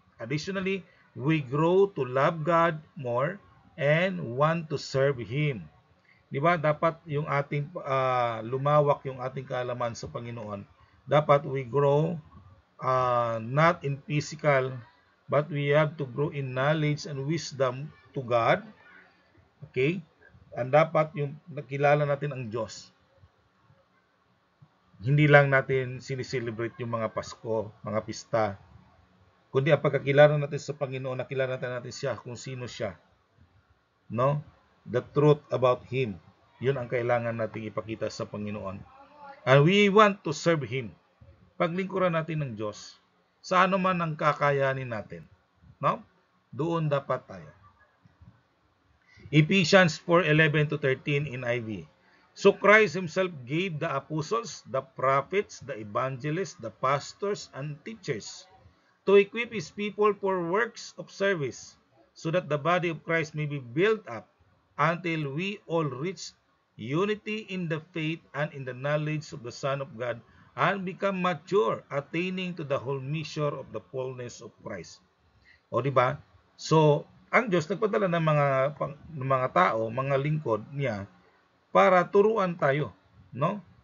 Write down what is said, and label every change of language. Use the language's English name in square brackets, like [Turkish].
[English] Additionally, we grow to love God more and want to serve Him. [Filipino] Di ba? Dapat yung ating lumawak yung ating kaalaman sa Panginoon. [English] Dapat we grow not in physical, but we have to grow in knowledge and wisdom to God. Okay? [Filipino] And dapat yung nakilala natin ang Diyos. Hindi lang natin sinicelebrate yung mga Pasko, mga pista, kundi ang pagkakilala natin sa Panginoon, nakilala natin siya kung sino siya. No? [English] The truth about Him. [Filipino] Yun ang kailangan nating ipakita sa Panginoon. [English] And we want to serve Him. [Filipino] Paglingkuran natin ng Diyos, sa ano man ang kakayanin natin. No? Doon dapat tayo. Ephesians 4:11-13 in IV. [English] So Christ Himself gave the apostles, the prophets, the evangelists, the pastors, and teachers to equip His people for works of service, so that the body of Christ may be built up until we all reach unity in the faith and in the knowledge of the Son of God, and become mature, attaining to the whole measure of the fullness of Christ. [Filipino] O di ba? So, ang Diyos nagpadala ng mga tao, mga lingkod niya para turuan tayo, no?